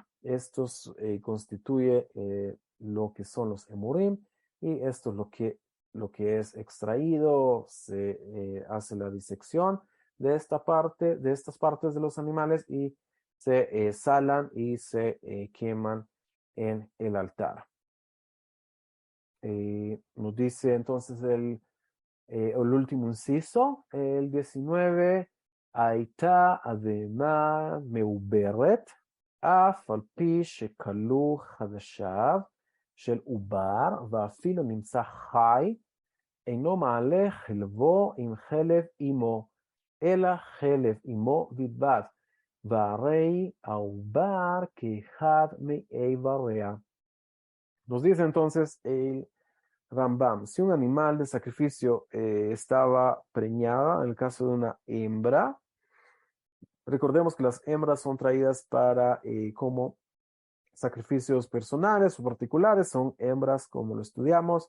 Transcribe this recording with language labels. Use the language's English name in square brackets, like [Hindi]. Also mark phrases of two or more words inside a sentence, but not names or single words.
[Spanish] Estos constituye lo que son los emurim, y esto es lo que es extraído, se hace la disección de esta parte, de estas partes de los animales, y se salan y se queman en el altar. Nos dice entonces el último inciso, el 19, [Hebrew] הייתה הבהמה מעוברת, אף על פי שכלו חדשיו של עובר, ואפילו נמצא חי, אינו מעלה חלבו עם חלב אמו, אלא חלב אמו בלבד. והרי העובר כאחד מאיבריה. [Spanish] Nos dice entonces el Rambam, si un animal de sacrificio estaba preñada, en el caso de una hembra, recordemos que las hembras son traídas para como sacrificios personales o particulares, son hembras como lo estudiamos.